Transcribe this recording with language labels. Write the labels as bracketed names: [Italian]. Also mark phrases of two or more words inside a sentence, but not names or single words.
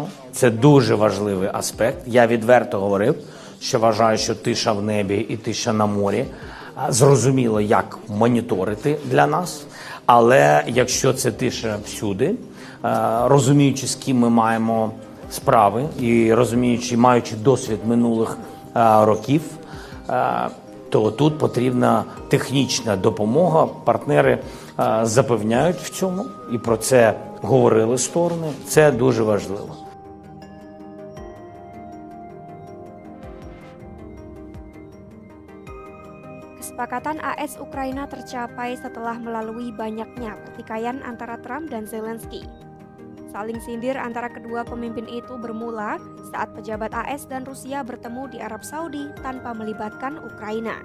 [Ukrainian] Це дуже важливий аспект. Я відверто говорив, що вважаю, що тиша в небі і тиша на морі зрозуміло, як моніторити для нас, але якщо це тиша всюди, розуміючи, з ким ми маємо справи і розуміючи, маючи досвід минулих років, то тут потрібна технічна допомога. Партнери запевняють в цьому і про це говорили сторони. Це дуже важливо. [Indonesian] Kesepakatan AS Ukraina tercapai setelah melalui banyaknya pertikaian antara Trump dan Zelensky. Saling sindir antara kedua pemimpin itu bermula saat pejabat AS dan Rusia bertemu di Arab Saudi tanpa melibatkan Ukraina.